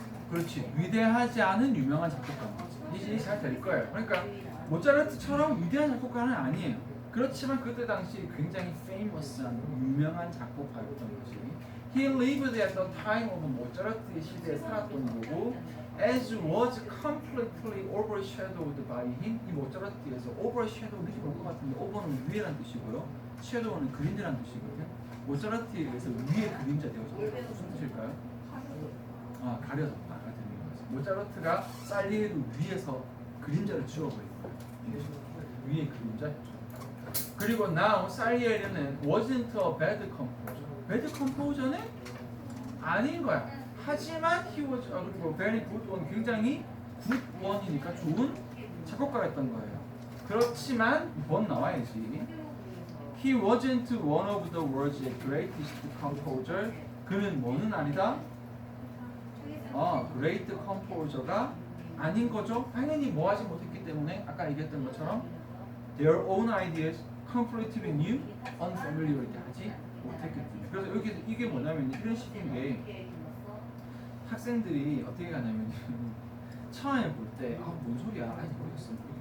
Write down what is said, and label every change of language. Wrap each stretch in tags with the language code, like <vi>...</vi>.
<ko>그렇지. 위대하지 않은 유명한 작곡가입니다. 이제 잘 될 거예요. 그러니까 모차르트처럼 위대한 작곡가는 아니에요. 그렇지만 그때 당시 굉장히 famous한 유명한 작곡가였던 거지.</ko> <en>He lived at the time of</en> <ko>모차르트의 시대에 살았던 거고</ko> <en>as was completely overshadowed by him.</en> <ko>이 모차르트에서 overshadow 느낌 올 것 같은데 over는 위에란 뜻이고요. shadow는 그림자란 뜻이거든요. 모차르트에 의해서 위에 그림자 되어졌다. 무슨 뜻일까요? 가려졌다. 모차르트가 살리에리 위에서 그림자를 지워버린 거예요. 위에 그림자였죠.</ko> <en>그리고 now 살리에리는 wasn't a bad composer.</en> <ko>bad composer는 아닌 거야. 하지만</ko> <en>he was</en> <ko>그리고</ko> <en>very good one</en> <ko>굉장히 good one이니까 좋은 작곡가였던 거예요. 그렇지만 번 나와야지.</ko> <en>He wasn't one of the world's greatest composer.</en> <ko>그는 뭐는 아니다? great composer가 아닌 거죠. 당연히 뭐 하지 못했기 때문에 아까 얘기했던 것처럼</ko> <en>their own ideas completely new, unfamiliar</en> <ko>하지 못했기 때문에. 그래서 여기 이게 뭐냐면 이런 식인 게 학생들이 어떻게 가냐면 처음에 볼 때 뭔 소리야? 아니 모르겠어.</ko>